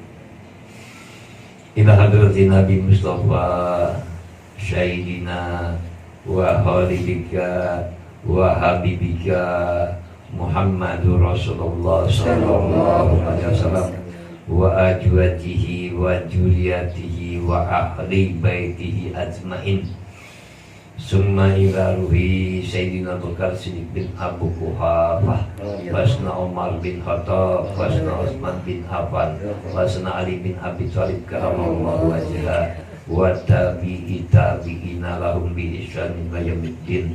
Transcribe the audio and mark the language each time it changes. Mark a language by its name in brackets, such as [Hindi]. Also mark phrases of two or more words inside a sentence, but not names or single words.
[Arabic] إلى حضرة النبي مصطفى سيدنا وخليلك وحبيبك محمد رسول الله صلى الله عليه وسلم وأزواجه وذرياته وأهل بيته أجمعين. ثم إلى روح سيدنا بكر صديق بن أبو قحافة، وثنا عمر بن خطاب، وثنا عثمان بن عفان، وثنا علي بن أبي طالب كرم الله وجهه، وتابعي التابعين لهم بإحسان إلى يوم الدين.